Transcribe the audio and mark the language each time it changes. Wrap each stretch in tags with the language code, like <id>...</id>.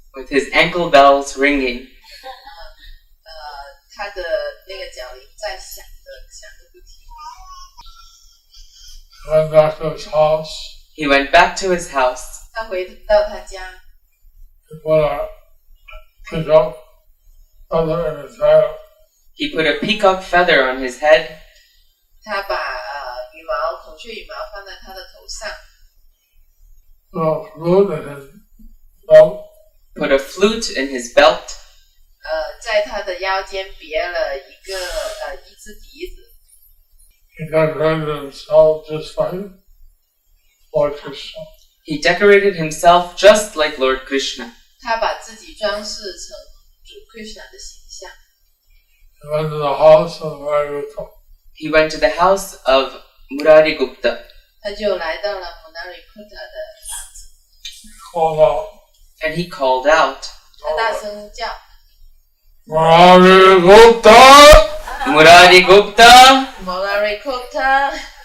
<en>With his ankle bells ringing.</en> <zh>他的那个脚铃在响个不停。</zh> <en>Went back to his house. He went back to his house.</en> <zh>他回到他家，</zh> <en>He put a peacock feather in his hair. He put a peacock feather on his head.</en> <zh>他把孔雀羽毛放在他的头上，</zh> <en>Put a flute in his belt. Put a flute in his belt.</en> <zh>在他的腰间别了一支笛子。</zh> <en>He decorated himself just like Lord Krishna. He decorated himself just like Lord Krishna.</en> <zh>他把自己装饰成主 Krishna 的形象。</zh> <en>He went to the house of Varigutta. He went to the house of Murari Gupta</en> <zh>他就来到了 Munarikuta 的房子，</zh> <en>Called out, and he called out,</en> <zh>他大声叫</zh> <en>Varigutta! Murari Gupta!</en> <zh>Munarikuta。</zh>